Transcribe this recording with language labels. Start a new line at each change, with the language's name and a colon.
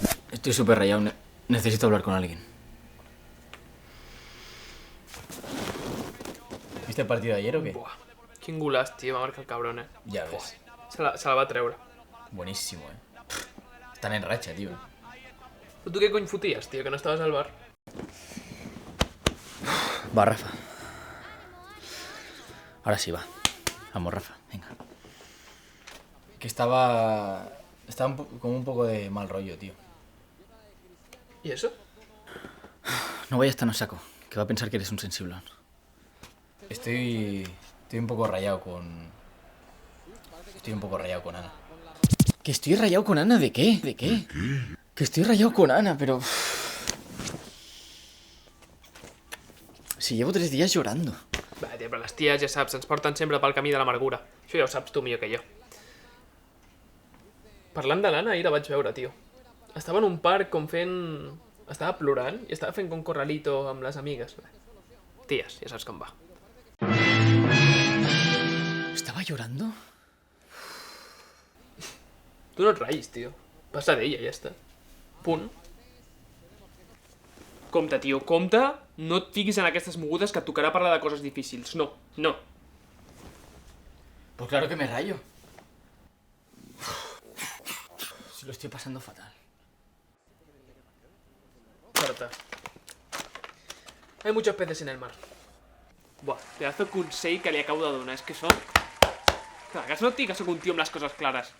Spanish: Estoy súper rayado. Necesito hablar con alguien. ¿Viste el partido de ayer o qué?
Catalan: Buah, quin golaç, tio, va marcar el cabron,
Spanish: Ya ves.
Catalan: Se la va treure.
Spanish: Buenísimo, Están en racha, tío.
Catalan: Però tu què cony foties, tio, que no estaves al bar? Va, Rafa.
Spanish: Ahora sí, va. Vamos, Rafa, venga. Que estaba como un poco de mal rollo, tío. ¿Y eso? No vayas tan a saco, que va a pensar que eres un sensiblón. Estoy un poco rayado con... Estoy un poco rayado con Ana. ¿Que estoy rayado con Ana? ¿De qué? ¿De qué? Que estoy rayado con Ana, pero... Si llevo 3 días llorando.
Catalan: Va, tio, però les ties, ja saps, ens porten sempre pel camí de l'amargura. Això ja ho saps tu millor que jo. Parlant de l'Anna, ahir la vaig veure, tio. Estava en un parc com fent... Estava plorant i estava fent com corralito amb les amigues. Ties, ja saps com va.
Spanish: ¿Estaba llorando?
Catalan: Tu no et raïs, tio. Passa d'ella, ja està. Punt. Compte, tio, compte. No et fiquis en aquestes mogudes que et tocarà parlar de coses difícils. No, no.
Spanish: Pues claro que me rayo. Si lo estoy pasando fatal. Corta. Hay muchos peces en el mar.
Catalan: Buah, pedazo de consell que li acabo de donar. És que són... Clar, que no et dic que sóc un tio amb les coses clares.